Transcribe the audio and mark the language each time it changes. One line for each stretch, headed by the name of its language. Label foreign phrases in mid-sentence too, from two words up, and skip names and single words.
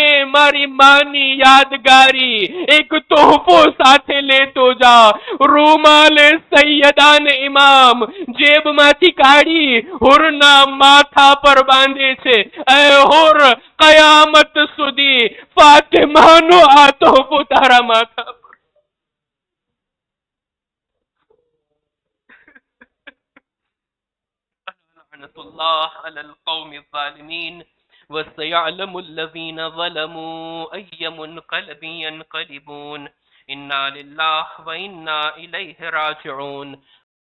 Gujarati: મારી માની યાદગારી એક તોહફો સાથે લેતો જા. રૂમાલે સૈયદાન ઇમામ જેબમાંથી કાઢી હુરના માથા પર બાંધે છે. એ હુર, કયામત સુધી ફાતિમાનો આ તોહફો તારા માથા પર.
Arabic: الله على القوم الظالمين وسيعلم الذين ظلموا أي منقلب ينقلبون إنا لله وإنا إليه راجعون